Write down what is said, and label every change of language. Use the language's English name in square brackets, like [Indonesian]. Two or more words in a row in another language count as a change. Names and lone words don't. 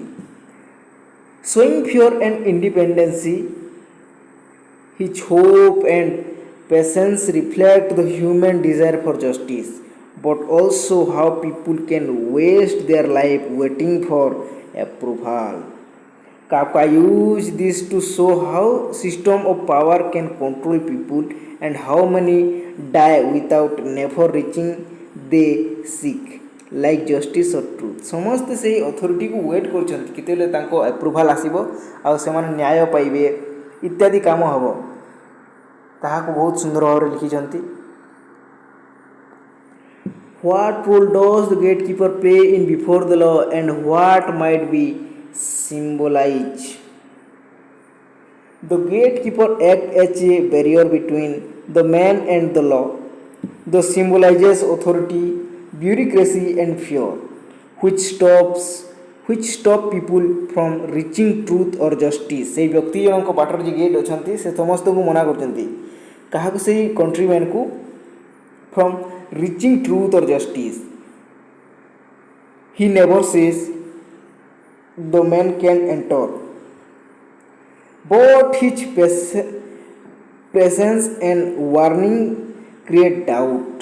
[English] Showing fear and independency, his hope and patience reflect the human desire for justice, but also how people can waste their life waiting for approval. Kafka used this to show how system of power can control people and how many die without never reaching they seek like justice or truth. [Odia] ସମସ୍ତେ ସେହି ଅଥରିଟିକୁ ୱେଟ୍ କରୁଛନ୍ତି କେତେବେଳେ ତାଙ୍କ ଆପ୍ରୁଭାଲ୍ ଆସିବ ଆଉ ସେମାନେ ନ୍ୟାୟ ପାଇବେ ଇତ୍ୟାଦି କାମ ହେବ ତାହାକୁ ବହୁତ ସୁନ୍ଦର ଭାବରେ ଲିଖିଛନ୍ତି. [English] What role does the gatekeeper play in before the law and what might be symbolized? The gatekeeper acts as a barrier between the man and the law. The symbolizes authority, bureaucracy and fear, which stop people from reaching truth or justice. [Odia] ସେହି ବ୍ୟକ୍ତି ଜଣଙ୍କ ବାଟରେ ଯେ ଗେଟ୍ ଅଛନ୍ତି ସେ ସମସ୍ତଙ୍କୁ ମନା କରୁଛନ୍ତି କାହାକୁ ସେହି କଣ୍ଟ୍ରିମ୍ୟାନ୍କୁ [English] from reaching truth or justice. He never says the man can enter, but his presence and warning create doubt.